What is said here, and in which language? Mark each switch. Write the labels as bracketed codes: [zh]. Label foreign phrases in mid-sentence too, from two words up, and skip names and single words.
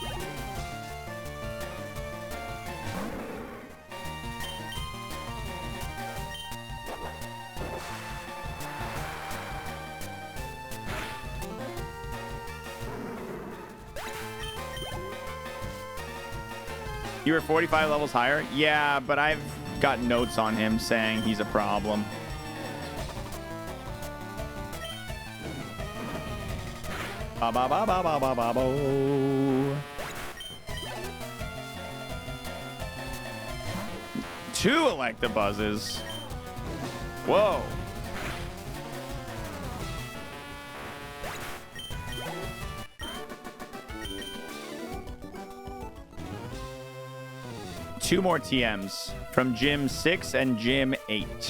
[en] You were 45 levels higher? Yeah, but I've got notes on him saying he's a problem. Ba ba ba ba ba ba ba bo. 2 Electabuzzes. Whoa. Two more TMs from Gym 6 and Gym 8.